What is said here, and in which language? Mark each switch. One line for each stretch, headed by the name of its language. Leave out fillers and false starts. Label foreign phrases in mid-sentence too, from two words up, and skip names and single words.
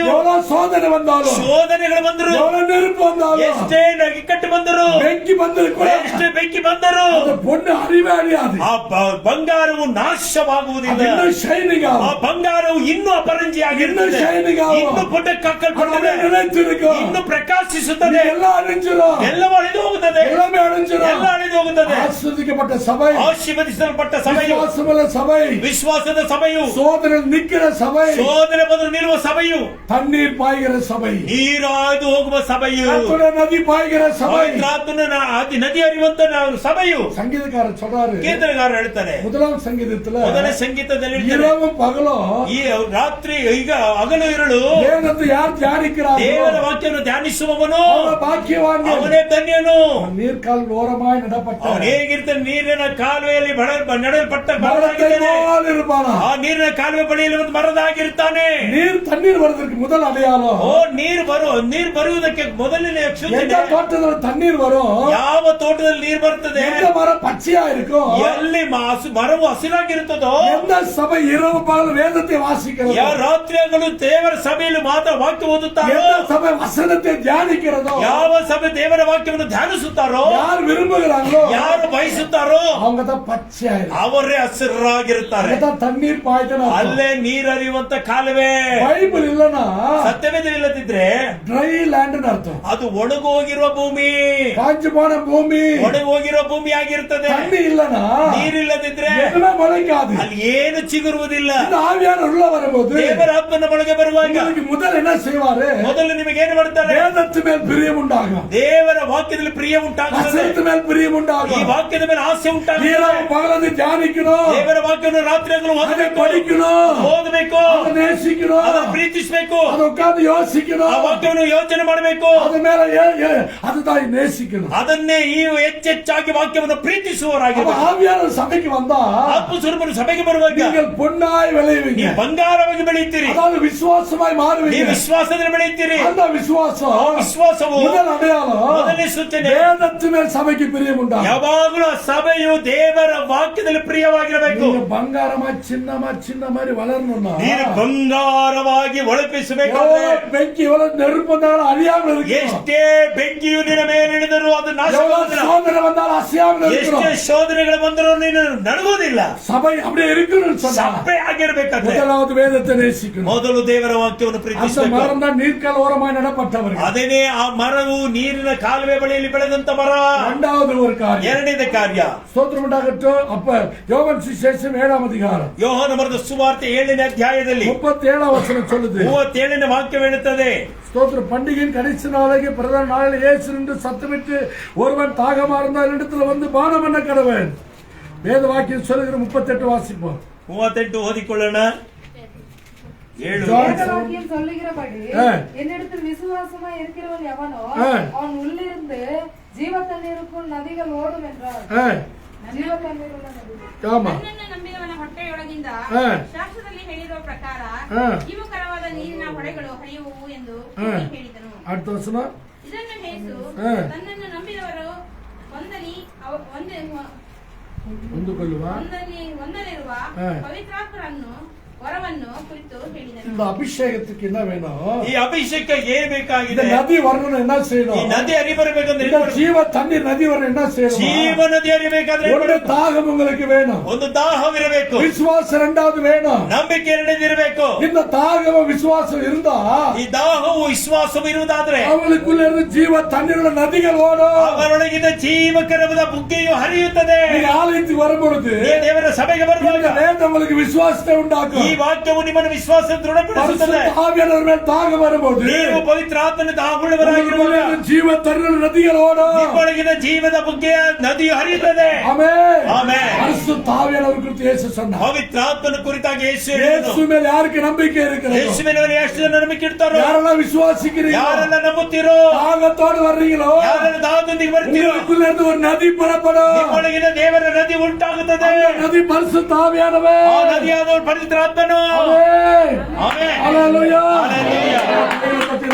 Tamil: எவ்வளவு சோதனை வந்தாலும்,
Kannada: ಶೋಧನೆಗಳು ಬಂದರು,
Tamil: எவ்வளவு நெருப்பு வந்தாலும்,
Kannada: ಎಷ್ಟೇ ಇಕ್ಕಟ್ಟು ಬಂದರು, ಬೆಂಕಿ ಬಂದರೂ ಕೂಡ ಎಷ್ಟೇ ಬೆಂಕಿ ಬಂದರು,
Tamil: அந்த பொண்ணு அழிவே அழியாது,
Kannada: ಆ ಬಂಗಾರವು ನಾಶವಾಗುವುದಿಲ್ಲ.
Tamil: அது இன்னும் ஷைனிங்
Kannada: ಆ
Tamil: ஆகும்,
Kannada: ಬಂಗಾರವು ಇನ್ನೂ
Tamil: இன்னும்
Kannada: ಅಪರಂಜಿಯಾಗಿರುತ್ತದೆ,
Tamil: ஷைனிங் ஆகும்,
Kannada: ಇನ್ನು ಪುಟಕ್ಕಾಕಲ್ಪಡುತ್ತದೆ,
Tamil: அது நிலைத்திருக்கும்,
Kannada: ಇನ್ನು ಪ್ರಕಾಶಿಸುತ್ತದೆ.
Tamil: எல்லாம் அழிஞ்சிரும்,
Kannada: ಎಲ್ಲವೂ ಅಳಿದು ಹೋಗುತ್ತದೆ,
Tamil: எல்லாமே அழிஞ்சிரும்.
Kannada: ಎಲ್ಲ ಅಳಿದು ಹೋಗುತ್ತದೆ.
Tamil: ஆசீர்வதிக்கப்பட்ட சபை,
Kannada: ಆಶೀರ್ವದಿಸಲ್ಪಟ್ಟ ಸಭೆಯು,
Tamil: விசுவாசமுள்ள சபை,
Kannada: ವಿಶ್ವಾಸದ ಸಭೆಯು,
Tamil: சோதனை நிக்கிற சபை,
Kannada: ಶೋಧನೆ ಬಂದು ನಿಲ್ಲುವ ಸಭೆಯು,
Tamil: தண்ணீர் பாய்கிற சபை,
Kannada: ನೀರಾದು ಹೋಗುವ ಸಭೆಯು,
Tamil: கர்த்தருடைய நதி பாய்கிற சபை.
Kannada: ಪವಿತ್ರಾತ್ಮನ ನದಿ ಹರಿಯುವಂತ ಸಭೆಯು.
Tamil: சங்கீதக்காரர் சொல்றாரு,
Kannada: ಕೀರ್ತನೆಗಾರ ಹೇಳ್ತಾರೆ,
Tamil: முதலாம் சங்கீதத்துல
Kannada: ಮೊದಲ ಸಂಗೀತದಲ್ಲಿ ಹೇಳ್ತಾರೆ,
Tamil: இரவும் பகலும்
Kannada: ಈ ರಾತ್ರಿ ಈಗ ಹಗಲು ಇರಳು
Tamil: வேதத்தை யார் தியானிக்கிறாரோ
Kannada: ದೇವರ ವಾಕ್ಯವನ್ನು ಧ್ಯಾನಿಸುವವನು
Tamil: அவன் பாக்கியவான்.
Kannada: ಅವನೇ ಧನ್ಯನು.
Tamil: நீர்க்கால் ஓரமாய் நடப்பட்ட
Kannada: ಅವನು ಹೇಗಿರ್ತಾನೆ, ನೀರಿನ ಕಾಲುವೆಯಲ್ಲಿ ನಡೆಯಲ್ಪಟ್ಟ
Tamil: மரத்தை
Kannada: ಮರದಾಗಿದ್ದಾನೆ.
Tamil: போல் இருப்பானா.
Kannada: ಆ ನೀರಿನ ಕಾಲುವೆ ಬಳಿಯಲ್ಲಿ ಒಂದು ಮರದಾಗಿರ್ತಾನೆ.
Tamil: நீர் தண்ணீர் வருவதற்கு முதல் அடையாளம்,
Kannada: ಓ, ನೀರು ಬರುವುದಕ್ಕೆ ಮೊದಲನೇ ಸೂಚನೆ.
Tamil: எந்த தோட்டத்துல தண்ணீர் வரும்,
Kannada: ಯಾವ ತೋಟದಲ್ಲಿ ನೀರು ಬರ್ತದೆ,
Tamil: எந்த மரம் பச்சையா இருக்கும்,
Kannada: ಎಲ್ಲಿ ಮರವು ಹಸಿರಾಗಿರುತ್ತದೋ,
Tamil: எந்த சபை இரவு பகல் வேதத்தை வாசிக்கிறதோ,
Kannada: ಯಾವ ರಾತ್ರಿಯಾಗಲೂ ದೇವರ ಸಭೆಯಲ್ಲಿ ಮಾತ್ರ ವಾಕ್ಯ ಓದುತ್ತಾರೋ,
Tamil: எந்த சபை வசனத்தை தியானிக்கிறதோ,
Kannada: ಯಾವ ಸಭೆ ದೇವರ ವಾಕ್ಯವನ್ನು ಧ್ಯಾನಿಸುತ್ತಾರೋ,
Tamil: யார் விரும்புகிறாங்களோ
Kannada: ಯಾರು ಬಯಸುತ್ತಾರೋ
Tamil: அவங்க தான் பச்சையா இருக்கும்,
Kannada: ಅವರೇ ಹಸಿರಾಗಿರುತ್ತಾರೆ.
Tamil: அங்கதான் தண்ணீர் பாய்ச்சணும்.
Kannada: ಅಲ್ಲೇ ನೀರರಿಯುವಂತ ಕಾಲುವೆ.
Tamil: பைபிள் இல்லனா
Kannada: ಸತ್ಯವೇದವಿಲ್ಲದಿದ್ರೆ
English: dry land
Tamil: அர்த்தம்,
Kannada: ಅದು ಒಣಗೋಗಿರುವ ಭೂಮಿ,
Tamil: காஞ்சு போன பூமி.
Kannada: ಒಣಗೋಗಿರುವ ಭೂಮಿ ಆಗಿರುತ್ತದೆ.
Tamil: தண்ணி இல்லனா
Kannada: ನೀರಿಲ್ಲದಿದ್ರೆ
Tamil: எதுவுமே முளைக்காது.
Kannada: ಅಲ್ಲಿ ಏನು ಚಿಗುರುವುದಿಲ್ಲ.
Tamil: இந்த ஆவியானவர் உள்ள வரும்போது
Kannada: ದೇವರ ಆತ್ಮನ ಒಳಗೆ ಬರುವಾಗ
Tamil: உங்களுக்கு முதல் என்ன செய்வாரு?
Kannada: ಮೊದಲು ನಿಮಗೆ ಏನು ಮಾಡ್ತಾರೆ?
Tamil: வேதத்து மேல் பிரியம் உண்டாகும்,
Kannada: ದೇವರ ವಾಕ್ಯದಲ್ಲಿ ಪ್ರಿಯ ಉಂಟಾಗುತ್ತದೆ.
Tamil: வசனத்து மேல் பிரியம்
Kannada: ಈ
Tamil: உண்டாகும்.
Kannada: ವಾಕ್ಯದ ಮೇಲೆ ಆಸೆ ಉಂಟಾಗಬೇಕು.
Tamil: இரவு பகலது தியானிக்கணும்,
Kannada: ದೇವರ ವಾಕ್ಯವನ್ನು ರಾತ್ರಿ ಹಗಲು
Tamil: அதை
Kannada: ಓದಬೇಕು,
Tamil: படிக்கணும்,
Kannada: ಓದಬೇಕು,
Tamil: அதை நேசிக்கணும்,
Kannada: ಅದನ್ನು ಪ್ರೀತಿಸಬೇಕು,
Tamil: அதை உட்கார்ந்து
Kannada: ಆ
Tamil: யோசிக்கணும்,
Kannada: ವಾಕ್ಯವನ್ನು ಯೋಚನೆ ಮಾಡಬೇಕು.
Tamil: அது மேல அதுதான் நேசிக்கணும்.
Kannada: ಅದನ್ನೇ ಈ ಹೆಚ್ಚೆಚ್ಚಾಗಿ ವಾಕ್ಯವನ್ನು
Tamil: அப்ப
Kannada: ಪ್ರೀತಿಸುವವರಾಗಿರಬೇಕು.
Tamil: ஆவியானவர் சபைக்கு வந்தா
Kannada: ಆತ್ಮಸ್ವರೂಪನು ಸಭೆಗೆ ಬರುವಾಗ
Tamil: நீங்கள் பொன்னாய் விளைவீங்க,
Kannada: ನೀವು ಬಂಗಾರವಾಗಿ ಬೆಳೆಯುತ್ತೀರಿ,
Tamil: அதாவது விசுவாசமாய்
Kannada: ನೀವು
Tamil: மாறுவீங்க.
Kannada: ವಿಶ್ವಾಸದಲ್ಲಿ ಬೆಳೆಯುತ್ತೀರಿ.
Tamil: அந்த விசுவாசம்
Kannada: ವಿಶ್ವಾಸವು
Tamil: முதல் அடையாளம்
Kannada: ಮೊದಲನೇ ಸೂಚನೆ.
Tamil: வேதத்து மேல் சபைக்கு பிரியம் உண்டா.
Kannada: ಯಾವಾಗಲೂ ಆ ಸಭೆಯು ದೇವರ ವಾಕ್ಯದಲ್ಲಿ ಪ್ರಿಯವಾಗಿರಬೇಕು.
Tamil: நீங்க பங்காரமா சின்ன மாதிரி வளரணும்னா
Kannada: ನೀನು ಬಂಗಾರವಾಗಿ ಒಳಪಿಸಬೇಕಾದ್ರೆ
Tamil: ಬೆಂಕಿ எவ்வளவு நெருப்பு வந்தாலும் அழியாமல் இருக்கணும்.
Kannada: ಎಷ್ಟೇ ಬೆಂಕಿಯು ನಿನ್ನ ಮೇಲೆ ಇಳಿದರೂ ಅದು
Tamil: எவ்வளவு
Kannada: ನಾಶವಾಗುವುದಿಲ್ಲ.
Tamil: சோதனை வந்தாலும் அசையாமல்
Kannada: ಎಷ್ಟೇ
Tamil: இருக்கணும்.
Kannada: ಶೋಧನೆಗಳು ಬಂದರೂ ನೀನು ನಡುಗುವುದಿಲ್ಲ.
Tamil: சபை அப்படியே இருக்கணும்னு சொன்னா
Kannada: ಸಭೆ ಆಗಿರ್ಬೇಕಾದ್ರೆ
Tamil: முதலாவது வேதத்தை நேசிக்கணும்.
Kannada: ಮೊದಲು ದೇವರ ವಾಕ್ಯವನ್ನು
Tamil: அந்த
Kannada: ಪ್ರೀತಿಸಬೇಕು.
Tamil: மரம் தான் நீர்க்கால் ஓரமாய் நடப்பட்டவர்கள்.
Kannada: ಅದೇನೇ ಆ ಮರವು ನೀರಿನ ಕಾಲುವೆ ಬಳಿಯಲ್ಲಿ ಬೆಳೆದಂತ ಮರ.
Tamil: இரண்டாவது ஒரு காரியம்,
Kannada: ಎರಡನೇದ ಕಾರ್ಯ,
Tamil: ஸ்தோத்திரம் உண்டாகட்டும். அப்ப யோவான் சுவிசேஷம் 7ஆம் அதிகாரம்
Kannada: ಯೋಹಾನ ಬರೆದ ಸುವಾರ್ತೆ 7ನೇ ಅಧ್ಯಾಯದಲ್ಲಿ
Tamil: 37ஆம் வசனம் சொல்லுது.
Kannada: 37ನೇ ವಾಕ್ಯ ಹೇಳುತ್ತದೆ,
Tamil: ஸ்தோத்திரம், பண்டிகையின் கடைசி நாளைக்கு பிரதான நாளில் இயேசு நின்று சத்தமிட்டு ஒருவன் தாகமா இருந்தால் இடத்துல வந்து பானம் பண்ண கடவன். வேத வாக்கியம் சொல்லுகிற 38 வாசிப்போம்.
Kannada: 38 ಓದಿಕೊಳ್ಳೋಣ. 7
Tamil: வேதவாக்கியம் சொல்லுகிறபடி ஆ. என்னிடத்தில் விசுவாசமா இருக்கிறவன் எவனோ ஆ. அவன் உள்ளிருந்து ஜீவ தண்ணீருக்குள் நதிகள் ஓடும் என்றார்.
Kannada: ಜೀವ ತಣ್ಣೀರುಳ್ಳ ನದಿಗಳು.
Tamil: ஆமா.
Kannada: ನನ್ನನ್ನು ನಂಬಿದವನ ಹೊಟ್ಟೆಯೊಳಗಿಂದ ಹಾ. ಶಾಸ್ತ್ರದಲ್ಲಿ ಹೇಳಿರುವ ಪ್ರಕಾರ ಹಾ. ಜೀವಕರವಾದ ನೀರಿನ ಹೊಳೆಗಳು ಹರಿಯುವು ಎಂದು ಹಾ. ಹೇಳಿದನು.
Tamil: அடுத்த வசனம்.
Kannada: ಇದನ್ನು ಯೇಸು ಹಾ. ತನ್ನನ್ನು ನಂಬಿದವರು ಒಂದಲಿರುವ ಹಾ. ಪವಿತ್ರಾತ್ಮರನ್ನು ವರವನ್ನು ಕುರಿತು ಹೇಳಿದನು.
Tamil: இந்த அபிஷேகத்துக்கு என்ன வேணும்?
Kannada: ಈ ಅಭಿಷೇಕ ಏನ್
Tamil: இந்த
Kannada: ಬೇಕಾಗಿದೆ?
Tamil: நதி வரணும் என்ன
Kannada: ಈ
Tamil: செய்யணும்?
Kannada: ನದಿ ಹರಿಬರಬೇಕಂದ್ರೆ
Tamil: இந்த ஜீவ தண்ணீர் நதி வரணும் என்ன செய்யணும்?
Kannada: ಜೀವ ನದಿ ಹರಿಬೇಕಾದ್ರೆ
Tamil: ஒரு தாகம் உங்களுக்கு வேணும்,
Kannada: ಒಂದು ದಾಹವಿರಬೇಕು,
Tamil: விசுவாசம் இரண்டாவது வேணும்.
Kannada: ನಂಬಿಕೆ ಎರಡನೇದಿರಬೇಕು.
Tamil: இந்த தாகம் விசுவாசம் இருந்தா
Kannada: ಈ ದಾಹವು ವಿಶ್ವಾಸವು ಇರುವುದಾದ್ರೆ
Tamil: அவளுக்குள்ள இருந்து ஜீவ தண்ணீருள்ள நதிகள் ஓடும்.
Kannada: ಅವರೊಳಗಿನ ಜೀವಕರವಾದ ಬುಗ್ಗೆಯು ಹರಿಯುತ್ತದೆ.
Tamil: நீங்க ஆலயத்துக்கு வரும்பொழுது
Kannada: ಈ ದೇವರ ಸಭೆಗೆ ಬರುವಾಗ
Tamil: இந்த வேதம் உங்களுக்கு விசுவாசத்தை
Kannada: ಈ
Tamil: உண்டாக்கும்.
Kannada: ವಾಕ್ಯವು ನಿಮ್ಮನ್ನು ವಿಶ್ವಾಸ ದೃಢಪಡಿಸುತ್ತದೆ.
Tamil: பரிசுத்த ஆவியானவர் மேல் தாகம் வரும்போது
Kannada: ನೀವು ಪವಿತ್ರ ಆತ್ಮನ ದಾಹವುಳ್ಳವರಾಗಿರುವಾಗ
Tamil: ஜீவ தண்ணீருள்ள நதிகள் ஓடும்.
Kannada: ನಿಮ್ಮೊಳಗಿನ ಜೀವದ ಬುಗ್ಗೆಯ ನದಿಯು ಹರಿಯುತ್ತದೆ.
Tamil: ஆமென்.
Kannada: ಆಮೆನ್.
Tamil: பரிசுத்த ஆவியானவர் குறித்து இயேசு சொன்னார்.
Kannada: ಪವಿತ್ರ ಆತ್ಮನ ಕುರಿತಾಗಿ ಯೇಸು ಹೇಳಿದನು.
Tamil: இயேசு மேல் யாருக்கு நம்பிக்கை இருக்கிறது?
Kannada: ಯೇಸುವಿನವರ ಎಷ್ಟು ಜನ ನಂಬಿಕೆ ಇಡ್ತಾರೋ,
Tamil: யாரெல்லாம் விசுவாசிக்கிறீங்களோ,
Kannada: ಯಾರೆಲ್ಲ ನಂಬುತ್ತೀರೋ,
Tamil: தாகத்தோடு வர்றீங்களோ,
Kannada: ಯಾರೆಲ್ಲ ದಾಹದೊಂದಿಗೆ ಬರ್ತೀರೋ,
Tamil: உங்களுக்குள்ள இருந்து ஒரு நதி புறப்படும்.
Kannada: ನಿಮ್ಮೊಳಗಿನ ದೇವರ ನದಿ ಉಂಟಾಗುತ್ತದೆ.
Tamil: நதி பரிசுத்த ஆவியானவர்.
Kannada: ಆ ನದಿಯಾದ ಪವಿತ್ರ ಆತ್ಮನು.
Tamil: ஆமென்.
Kannada: ಆಮೆನ್.
Tamil: ஹalleluya.
Kannada: ಹಲ್ಲೆಲೂಯಾ.